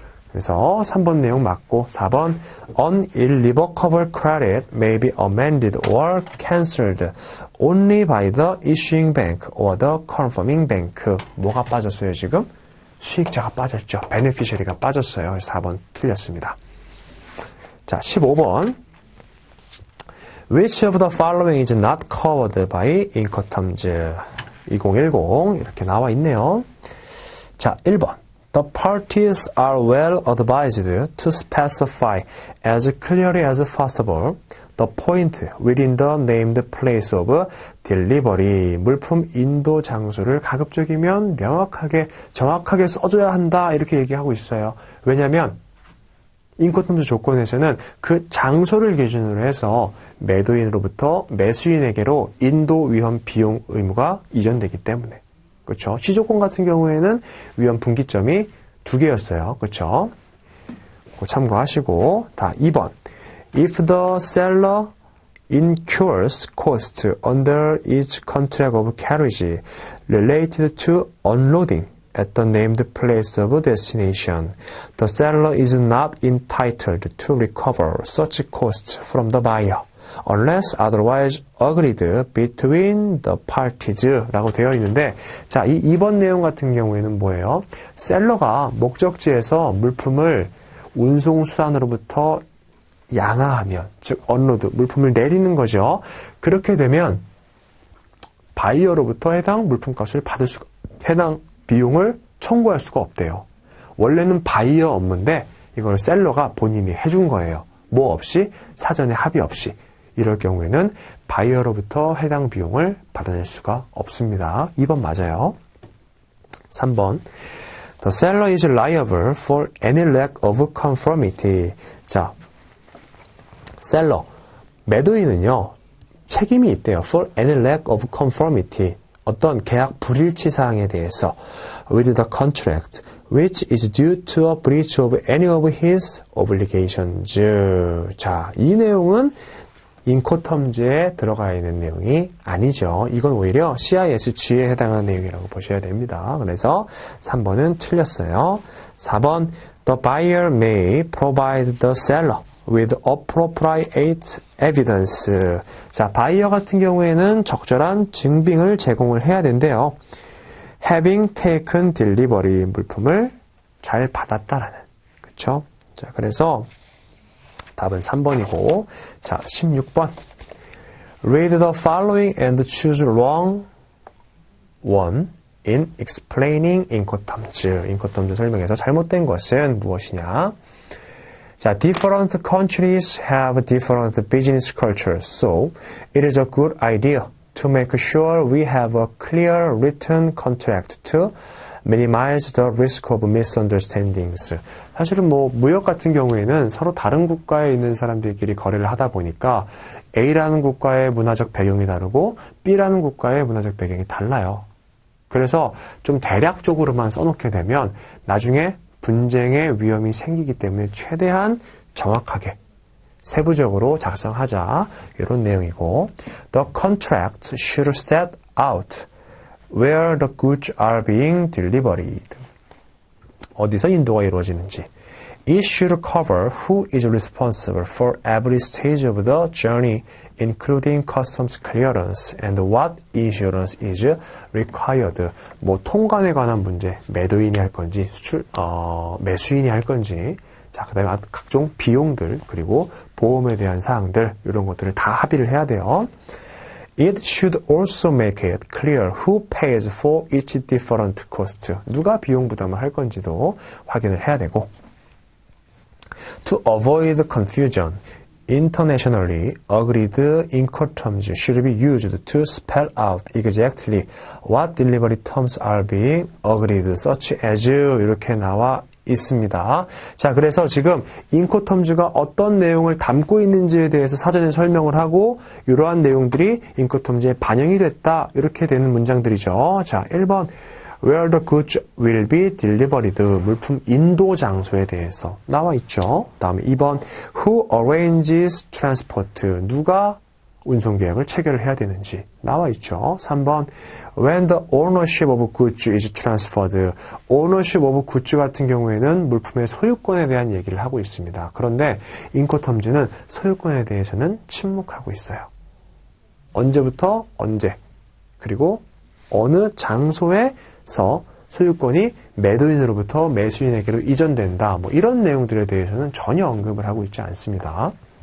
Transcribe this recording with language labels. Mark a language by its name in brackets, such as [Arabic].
[Korean] 그래서 3번 내용 맞고, 4번 [English] An irrevocable credit may be amended or cancelled only by the issuing bank or the confirming bank. [Korean] 뭐가 빠졌어요 지금? 수익자가 빠졌죠. beneficiary가 빠졌어요. 4번 틀렸습니다. 자, 15번 [English] Which of the following is not covered by Incoterms? [Korean] 2010 이렇게 나와 있네요. 자, 1번 [English] The parties are well advised to specify as clearly as possible the point within the named place of delivery. [Korean] 물품 인도 장소를 가급적이면 명확하게, 정확하게 써줘야 한다. 이렇게 얘기하고 있어요. 왜냐하면 인코텀즈 조건에서는 그 장소를 기준으로 해서 매도인으로부터 매수인에게로 인도 위험 비용 의무가 이전되기 때문에. 그렇죠. 시조건 같은 경우에는 위험 분기점이 2개였어요. 그렇죠. 참고하시고, 다 2번. [English] If the seller incurs costs under each contract of carriage related to unloading at the named place of destination, the seller is not entitled to recover such costs from the buyer. unless otherwise agreed between the parties [Korean] 라고 되어 있는데, 자, 이 2번 내용 같은 경우에는 뭐예요? 셀러가 목적지에서 물품을 운송수단으로부터 양하하면, 즉 언로드, 물품을 내리는 거죠. 그렇게 되면 바이어로부터 해당 물품값을 받을 수가, 해당 비용을 청구할 수가 없대요. 원래는 바이어 업무인데 이걸 셀러가 본인이 해준 거예요. 뭐 없이, 사전에 합의 없이. 이럴 경우에는 바이어로부터 해당 비용을 받아낼 수가 없습니다. 2번 맞아요. 3번. [English] The seller is liable for any lack of conformity. [Korean] 자, 셀러, 매도인은요, 책임이 있대요. [English] For any lack of conformity. [Korean] 어떤 계약 불일치 사항에 대해서 [English] with the contract, which is due to a breach of any of his obligations. [Korean] 자, 이 내용은 인코텀즈에 들어가 있는 내용이 아니죠. 이건 오히려 CISG에 해당하는 내용이라고 보셔야 됩니다. 그래서 3번은 틀렸어요. [English] 4번, the buyer may provide the seller with appropriate evidence. [Korean] 자, 바이어 같은 경우에는 적절한 증빙을 제공을 해야 된대요. [English] having taken delivery, [Korean] 물품을 잘 받았다라는. 그쵸? 자, 그래서 답은 3번이고, 자, 16번. [English] Read the following and choose wrong one in explaining incoterms. [Korean] 인코텀즈 설명에서 잘못된 것은 무엇이냐? [English] 자, different countries have different business cultures, so it is a good idea to make sure we have a clear written contract to minimize the risk of misunderstandings. [Korean] 사실은 무역 같은 경우에는 서로 다른 국가에 있는 사람들끼리 거래를 하다 보니까 A라는 국가의 문화적 배경이 다르고 B라는 국가의 문화적 배경이 달라요. 그래서 좀 대략적으로만 써놓게 되면 나중에 분쟁의 위험이 생기기 때문에 최대한 정확하게 세부적으로 작성하자, 이런 내용이고, [English] The contracts should set out where the goods are being delivered. [Korean] 어디서 인도가 이루어지는지. [English] It should cover who is responsible for every stage of the journey, including customs clearance and what insurance is required. [Korean] 통관에 관한 문제, 매도인이 할 건지, 매수인이 할 건지, 자, 그 다음에 각종 비용들, 그리고 보험에 대한 사항들, 이런 것들을 다 합의를 해야 돼요. [English] It should also make it clear who pays for each different cost. [Korean] 누가 비용 부담을 할 건지도 확인을 해야 되고. [English] To avoid confusion, internationally agreed incoterms should be used to spell out exactly what delivery terms are being agreed, such as [Korean] 이렇게 나와 있습니다. 자, 그래서 지금 인코텀즈가 어떤 내용을 담고 있는지에 대해서 사전에 설명을 하고 이러한 내용들이 인코텀즈에 반영이 됐다, 이렇게 되는 문장들이죠. 자, 1번 [English] Where the goods will be delivered, [Korean] 물품 인도 장소에 대해서 나와 있죠. 다음에 2번 [English] Who arranges transport, [Korean] 누가 운송 계획을 체결을 해야 되는지 나와 있죠. [English] 3번 When the ownership of goods is transferred, ownership of goods [Korean] 같은 경우에는 물품의 소유권에 대한 얘기를 하고 있습니다. 그런데 인코텀즈는 소유권에 대해서는 침묵하고 있어요. 언제부터 언제, 그리고 어느 장소에서 소유권이 매도인으로부터 매수인에게로 이전된다, 이런 내용들에 대해서는 전혀 언급을 하고 있지 않습니다.